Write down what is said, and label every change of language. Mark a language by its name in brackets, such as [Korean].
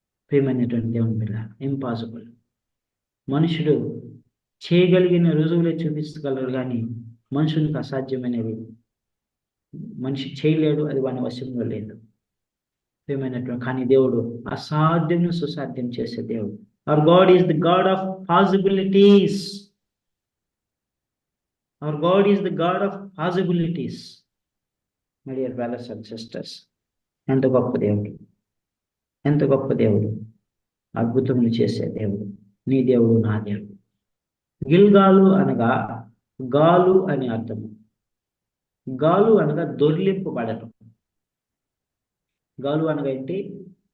[Telugu] ప్రియమైనటువంటి దేవుని బిడ్డ, ఇంపాసిబుల్. మనుషుడు చేయగలిగిన రుజువులే చూపించగలరు, కానీ మనుషునికి అసాధ్యమైనది మనిషి చేయలేడు. అది వాని వశంలో లేదు. ప్రియమైనటువంటి కానీ దేవుడు అసాధ్యం సుసాధ్యం చేసే దేవుడు. [English] Our God is the God of possibilities. Our God is the God of possibilities. My dear brothers and sisters, [Telugu] ఎంత గొప్ప దేవుడు, అద్భుతములు చేసే దేవుడు. నీ దేవుడు, నా దేవుడు. గిల్గాలు అనగా గాలు అని అర్థము. గాలు అనగా దొర్లింపబడటం. గాలు అనగా ఏంటి?